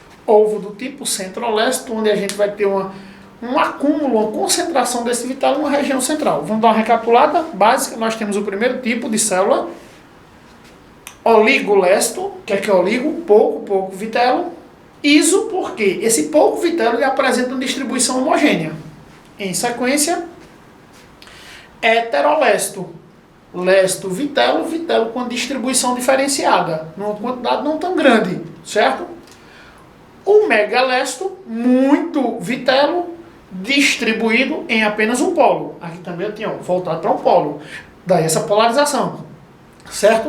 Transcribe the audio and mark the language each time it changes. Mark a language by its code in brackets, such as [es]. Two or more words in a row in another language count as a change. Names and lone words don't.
[pt] ovo do tipo centro-leste, onde a gente vai ter um acúmulo, uma concentração desse vitelo numa região central. Vamos dar uma recapitulada básica. Nós temos o primeiro tipo de célula, oligolesto, que é oligo, pouco vitelo. Iso, porque esse pouco vitelo ele apresenta uma distribuição homogênea. Em sequência, heterolesto, lesto, vitelo com distribuição diferenciada, numa quantidade não tão grande, certo? O megalesto, muito vitelo, distribuído em apenas um polo. Aqui também eu tinha voltado para um polo. Daí essa polarização, certo?